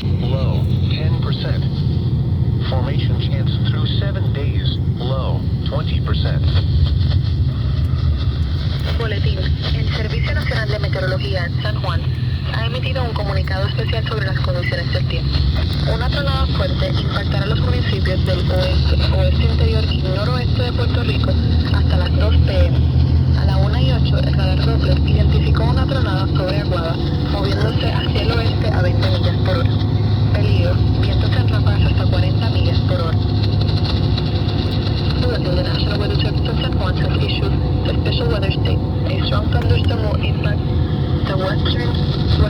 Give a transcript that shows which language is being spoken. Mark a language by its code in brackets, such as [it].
[en] Low, 10%. Formation chance through 7 days. Low, 20%. [es] Boletín. El Servicio Nacional de Meteorología en San Juan ha emitido un comunicado especial sobre las condiciones del tiempo. Una tronada fuerte impactará los municipios del oeste, oeste interior y noroeste de Puerto Rico hasta las 2 p.m. A la 1:08, el radar Doppler identificó una tronada sobre Aguada, moviéndose hacia el oeste a 20 millas por hora. Peligro, vientos en ráfagas hasta 40 millas por hora. [en] The National Weather Service of San Juan has issued a special weather state. A strong thunderstorm will impact the western